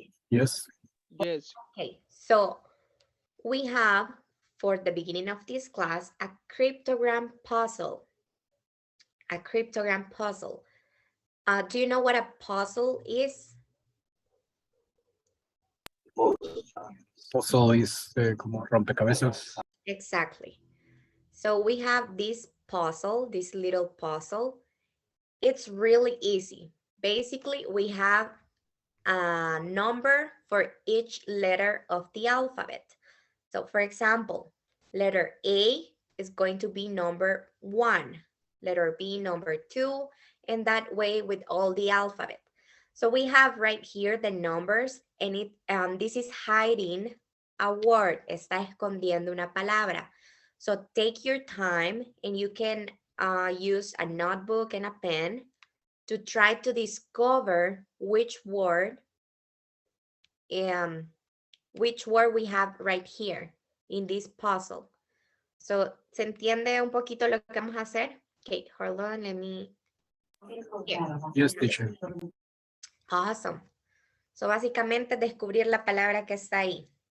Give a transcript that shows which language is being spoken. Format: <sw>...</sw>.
<en>Yes. Yes. Okay, so we have, for the beginning of this class, a cryptogram puzzle. A cryptogram puzzle. Do you know what a puzzle is?</en> <es>Puzzle es como rompecabezas.</es> <en>Exactly. So we have this puzzle, this little puzzle. It's really easy. Basically, we have a number for each letter of the alphabet. So for example, letter A is going to be number 1, letter B number 2, and that way with all the alphabet. So we have right here the numbers, and this is hiding a word,</en> <es>está escondiendo una palabra.</es> <en>So take your time and you can use a notebook and a pen to try to discover which word we have right here in this puzzle.</en> <es>So, ¿se entiende un poquito lo que vamos a hacer?</es> <en>Okay, hold on, let me... Here. Yes, teacher. Awesome.</en> <es>So, básicamente descubrir la palabra que está ahí.</es>